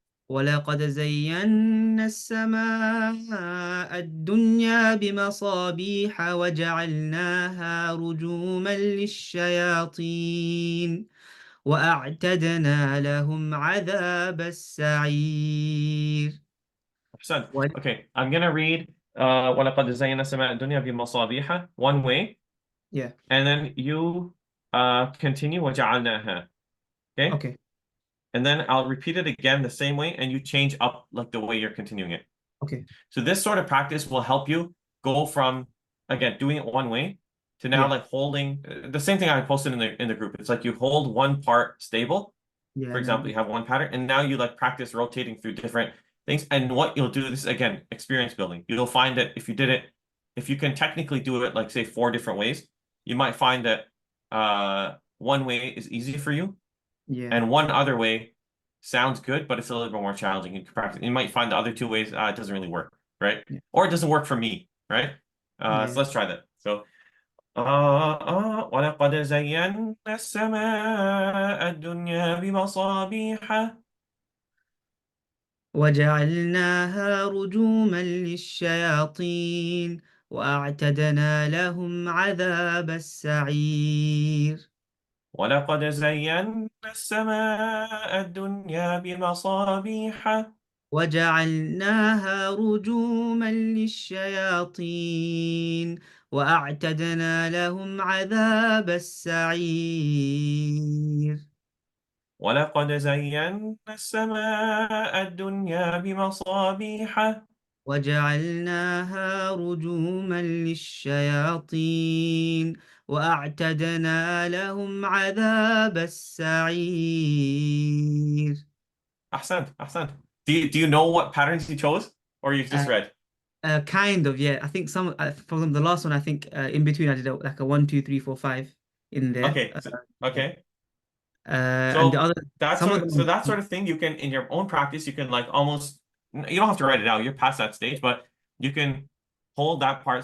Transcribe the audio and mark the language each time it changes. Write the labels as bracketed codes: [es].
[ar] ولقد زينا السماء الدنيا بمصابيح وجعلناها رجوما للشياطين وأعتدنا لهم عذاب السعير. أحسن. و... [en] Okay, I'm gonna read [ar] ولقد زينا السماء الدنيا بمصابيح [en] one way, Yeah, and then you continue وجعلناها. Okay? okay, And then I'll repeat it again the same way, and you change up like the way you're continuing it. okay. So this sort of practice will help you go from again doing it one way to now Yeah, like holding the same thing I posted in the group. It's like you hold one part stable. yeah, For and example, then, you have one pattern, and now you like practice rotating through different things. And what you'll do, this is again experience building. You'll find that if you can technically do it like say four different ways, you might find that one way is easy for you, yeah, and one other way sounds good, but it's a little bit more challenging. You can practice. You might find the other two ways it doesn't really work, right? yeah, Or it doesn't work for me, right? So yeah. let's try that. [ar] So ولقد زينا السماء الدنيا بمصابيح. وجعلناها رجوما للشياطين وأعتدنا لهم عذاب السعير. ولقد زينا السماء الدنيا بمصابيح. وجعلناها رجوما للشياطين وأعتدنا لهم عذاب السعير. ولقد زينا السماء الدنيا بمصابيح. وجعلناها رجوما للشياطين وأعتدنا لهم عذاب السعير. أحسنت. [en] Do you know what patterns you chose, or you've Uh, just read? kind of, yeah. I think some, for example, the last one, I think in between I did like a one, two, three, four, five in there. Okay, Yeah. okay. And the So other, some of them, that sort of thing you can in your own practice you can like almost you don't have to write it out. You're past that stage, but you can hold that part.